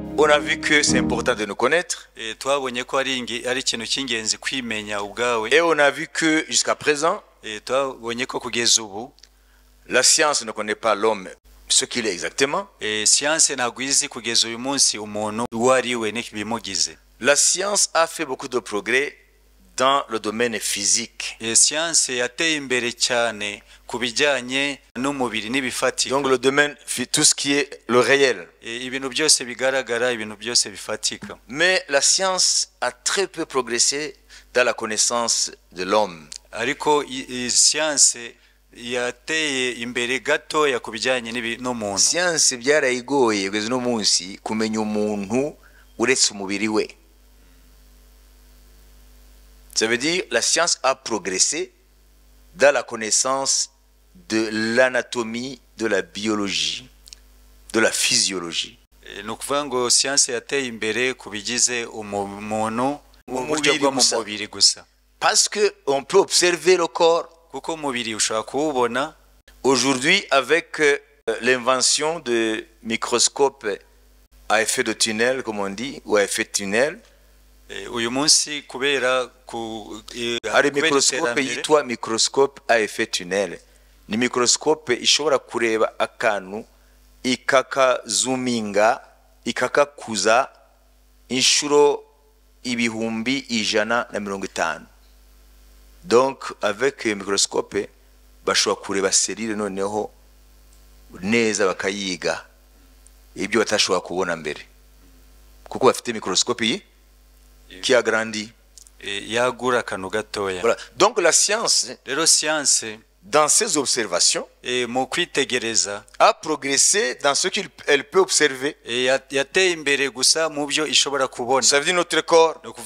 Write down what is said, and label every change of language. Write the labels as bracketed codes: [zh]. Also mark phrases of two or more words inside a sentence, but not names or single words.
[fr] a vu que c'est important de nous connaître. [rw] twabonye ko ari ikintu cy'ingenzi kwimenya ubwawe. [fr] Et on a vu que jusqu'à présent, [rw] twabonye ko kugeza ubu [fr] la science ne connaît pas l'homme, ce qu'il est exactement. [rw] Science ntabwo izi kugeza uyu munsi umuntu uwo ari we n'ibimugize. [fr] La science a fait beaucoup de progrès dans le domaine physique. [rw] Science yateye imbere cyane kubijyanye n'umubiri n'ibifatika. [fr] Donc le domaine, tout ce qui est le réel. [rw] Ibintu byose bigaragara, ibintu byose bifatika. [fr] Mais la science a très peu progressé dans la connaissance de l'homme. [rw] Ariko science yateye imbere gato ya kubijyanye n'umuntu. Science byarayigoye kugeza no munsi kumenya umuntu uretse umubiri we. [fr] Ça veut dire la science a progressé dans la connaissance de l'anatomie, de la biologie, de la physiologie. [rw] Nukuvuga ngo science yateye imbere kubigize umuntu uburyo bwo mu mubiri gusa. [fr] Parce que on peut observer le corps. [rw] Kuko umubiri ushobora kuwubona. [fr] Aujourd'hui, avec l'invention de microscopes à effet de tunnel, comme on dit, ou à effet de tunnel. [rw] Uyu munsi kubera ari microscope yitwa [fr] microscope à effet tunnel. [rw] Ni microscope ishobora kureba akantu ikakazoominga ikakakuza inshuro ibihumbi 150. [fr] Donc avec [rw] microscope bashobora kureba cellule noneho neza bakayiga ibyo batashobora kubona mbere kuko bafite microscope [fr] qui a grandi. Voilà. Donc la science, dans ses observations, a progressé dans ce qu'elle peut observer. Ça veut dire notre corps.